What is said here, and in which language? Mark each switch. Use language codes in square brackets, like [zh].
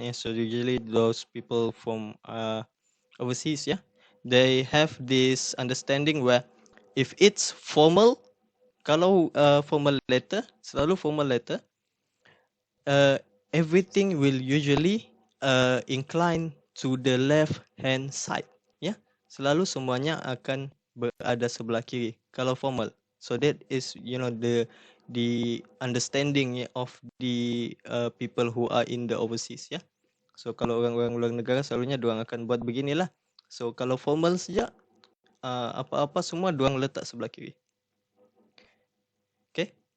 [en] Yeah, so usually those people from overseas, yeah, they have this understanding where if it's formal, kalau formal letter, selalu formal letter, everything will usually incline to the left hand side. Ya, yeah? [ms] Selalu semuanya akan berada sebelah kiri kalau formal. [en] So that is the understanding of the people who are in the overseas, ya. [ms] Yeah? So kalau orang-orang luar negara selalunya diorang akan buat beginilah. So kalau formal saja apa-apa semua diorang letak sebelah kiri. Okay.